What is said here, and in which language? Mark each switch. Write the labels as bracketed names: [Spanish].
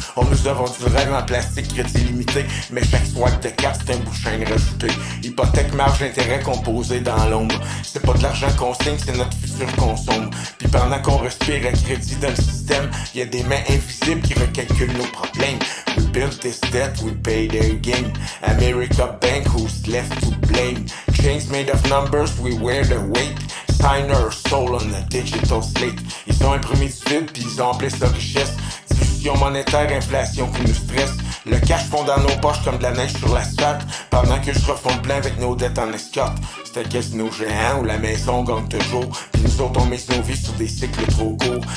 [French] On nous a vendu du rêve en plastique, crédit limité, mais chaque swipe de carte c'est un bouchon rajouté. Hypothèque, marge, intérêt composé dans l'ombre. C'est pas de l'argent qu'on signe, c'est notre futur qu'on sombre. Puis pendant qu'on respire à crédit dans le système, y a des mains invisibles qui recalculent nos problèmes. [English] We built this debt, we pay their game. America Bank, who's left to blame? Chains made of numbers, we wear the weight. Sign our soul on a digital slate. [French] Ils ont imprimé du vide puis ils ont appelé ça richesse. Dilution monétaire, inflation qui nous stresse. Le cash fond dans nos poches comme de la neige sur l'asphalte. Pendant que je refond le plein avec nos dettes en escorte. C'est un casino géant où la maison gagne toujours. Puis nous autres on mise nos vies sur des cycles trop courts.